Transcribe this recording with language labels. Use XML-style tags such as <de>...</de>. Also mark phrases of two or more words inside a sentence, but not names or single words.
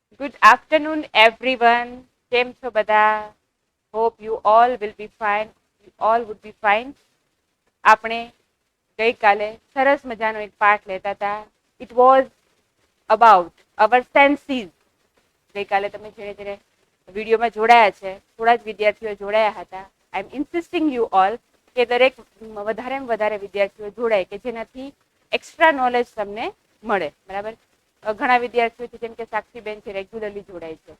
<en>Good afternoon, everyone.</en> <gu>કેમ છો બધા?</gu> <en>Hope you all will be fine. You all would be fine.</en> <gu>આપણે ગઈકાલે સરસ મજાનો એક પાઠ લેતા હતા.</gu> <en>It was about our senses.</en> <gu>ગઈકાલે તમે જેને જેને વિડીયોમાં જોડાયા છે, થોડા જ વિદ્યાર્થીઓ જોડાયા હતા.</gu> <en>I am insisting you all</en> <gu>કે દરેક વધારેમાં વધારે વિદ્યાર્થીઓ જોડાય કે જેનાથી</gu> <en>extra knowledge</en> <gu>તમને મળે. બરાબર? ઘણા વિદ્યાર્થીઓ છે જેમ કે સાક્ષીબેન છે રેગ્યુલરલી જોડાય છે.</gu>